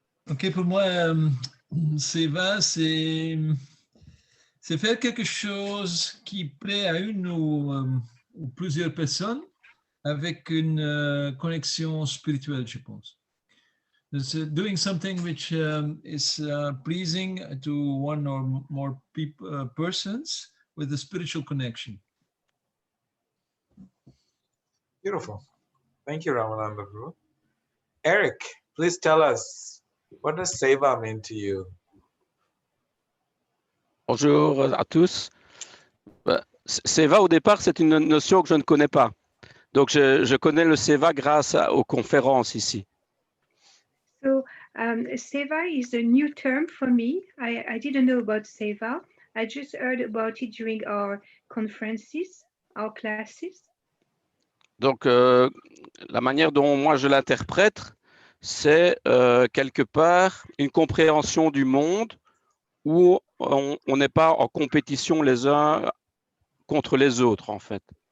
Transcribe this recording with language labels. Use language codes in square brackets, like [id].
[fr] Ok, pour moi, Seva, c'est faire quelque chose qui plaît à une ou plusieurs personnes avec une connexion spirituelle, je pense. [en] It's doing something which is pleasing to one or more persons with a spiritual connection. Beautiful. Thank you, Ramananda Prabhu. Eric, please tell us, what does Seva mean to you? [fr] Bonjour à tous. Seva, au départ, c'est une notion que je ne connais pas. Donc, je connais le Seva grâce aux conférences ici. [en] So, Seva is a new term for me. I didn't know about Seva. I just heard about it during our conferences, our classes. [fr] Donc, la manière dont moi je l'interprète, c'est quelque part une compréhension du monde où on n'est pas en compétition les uns contre les autres, en fait.